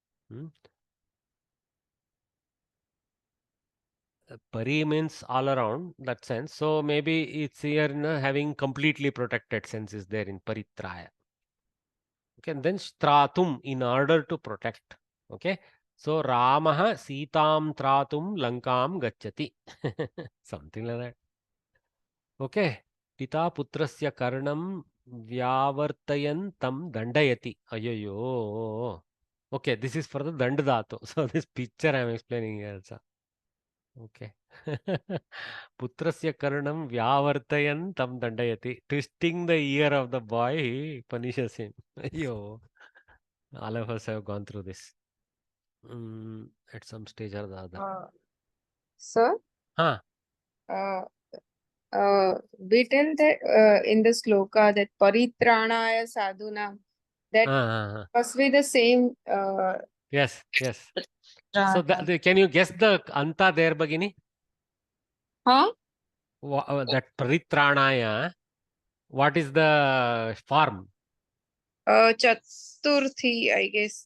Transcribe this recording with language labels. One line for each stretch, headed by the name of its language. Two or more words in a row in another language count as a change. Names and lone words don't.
English: Pari means all around, that sense. So maybe it's here in having completely protected sense is there in paritraya. Okay, and then stratum, in order to protect. Okay, so
Sanskrit: रामः सीतां त्रातुं लङ्कां गच्छति.
English: Something like that.
Sanskrit: Okay, पिता पुत्रस्य कर्णं व्यावर्तयन्तं दण्डयति. Ayoyo.
English: Okay, this is for the dandadhatu. So this picture I am explaining here also. Okay.
Sanskrit: पुत्रस्य कर्णं व्यावर्तयन्तं दण्डयति.
English: Twisting the ear of the boy, he punishes him. Ayo. All of us have gone through this. At some stage or the other. Sir? Huh? We tell that in the sloka that
Sanskrit: परित्राणाय साधुना,
English: that must be the same. Yes, yes. So can you guess the anta there, Bhagini? Huh? That paritranaya, What is the form? Chaturthi, I guess.